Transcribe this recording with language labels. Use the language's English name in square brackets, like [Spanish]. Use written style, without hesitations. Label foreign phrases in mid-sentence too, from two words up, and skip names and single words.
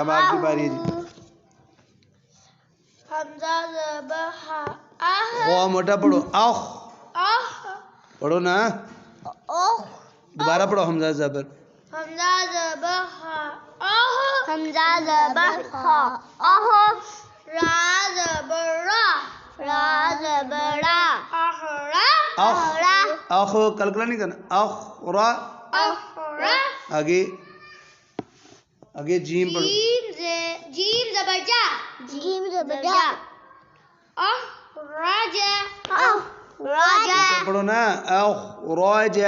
[Urdu] اب آپ کی باری ہے. جی حمزہ زبر ہا. خوا موٹا پڑھو. اخ. پڑھو نا. دوبارہ پڑھو. حمزہ زبر. حمزہ زبر ہا. حمزہ زبر ہا. را زبر را. را زبر را. اخ. اخ کلکلا نہیں کرنا. اخ را. آگے آگے جیم پڑھو. جیم زبر جا. جیم زبر جا. راجا. راجا. پڑھو نا. اخ راجا.